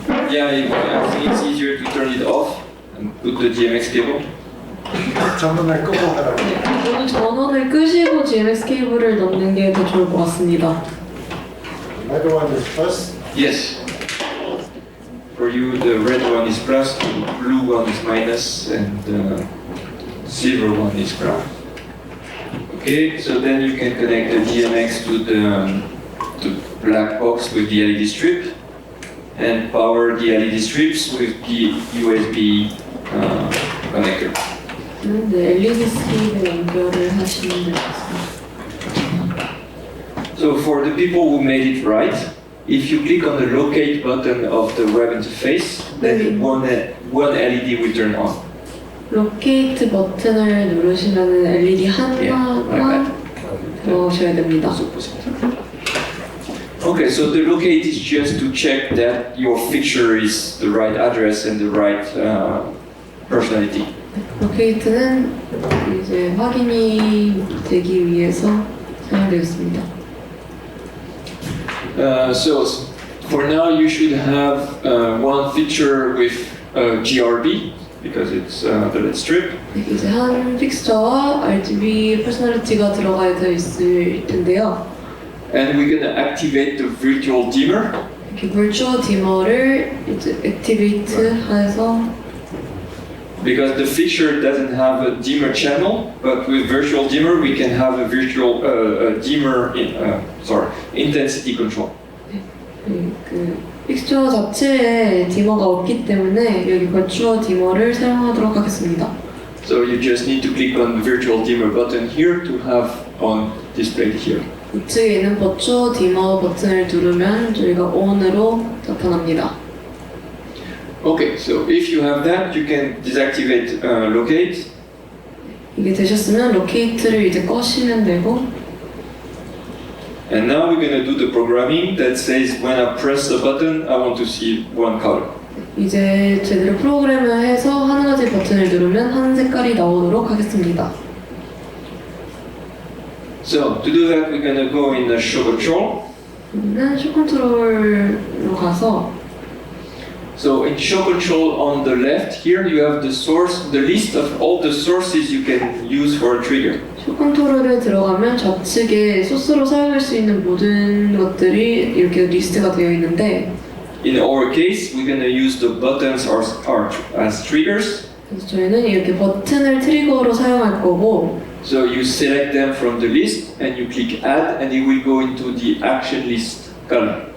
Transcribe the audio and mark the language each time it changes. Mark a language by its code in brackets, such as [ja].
[en] Yeah, I think it's easier to turn it off and put the DMX cable. [ko] 전원을 끄고 하라고. 모두 전원을 끄시고 DMX 케이블을 넣는 게 더 좋을 것 같습니다. [en] Another one is plus. Yes. For you, the red one is plus, the blue one is minus, and the silver one is ground. Okay, so then you can connect the DMX to the black box with the LED strip, and power the LED strips with the USB connector. [ko] 네, LED 스케일에 연결을 하시면 될 것 같습니다. [en] So for the people who made it right, if you click on the locate button of the web interface, then one LED will turn on. [ko] 로케이트 버튼을 누르시면 LED 하나만 넣으셔야 됩니다. [en] Okay, so the locate is just to check that your feature is the right address and the right personality. [ko] 로케이트는 이제 확인이 되기 위해서 사용되었습니다. [en] So for now, you should have one feature with GRB because it's the LED strip. [ko] 이제 한 픽스처와 RGB 퍼스널리티가 들어가 있을 텐데요. [en] And we're gonna activate the virtual dimmer. [ko] 이렇게 virtual dimmer를 이제 액티베이트 해서 [en] Because the feature doesn't have a dimmer channel, but with virtual dimmer we can have a virtual dimmer intensity control. [ko] 그 픽스처 자체에 디머가 없기 때문에 여기 버추어 디머를 사용하도록 하겠습니다. [en] So you just need to click on the virtual dimmer button here to have on displayed here. [ko] 우측에 있는 버추어 디머 버튼을 누르면 저희가 ON으로 나타납니다. [en] Okay, so if you have that, you can deactivate locate. [ko] 이게 되셨으면 로케이트를 이제 꺼시면 되고 [en] And now we're going to do the programming that says when I press the button, I want to see one color. [ko] 이제 제대로 프로그램을 해서 한 가지 버튼을 누르면 한 색깔이 나오도록 하겠습니다. [en] So to do that, we're going to go in the show control. [ko] 그러면 쇼 컨트롤로 가서 [en] So in show control on the left here, you have the source, the list of all the sources you can use for a trigger. [ko] 쇼 컨트롤에 들어가면 좌측에 소스로 사용할 수 있는 모든 것들이 이렇게 리스트가 되어 있는데 [en] In our case, we're going to use the buttons as triggers. [ko] 그래서 저희는 이렇게 버튼을 트리거로 사용할 거고 [en] So you select them from the list and you click add and it will go into the action list column.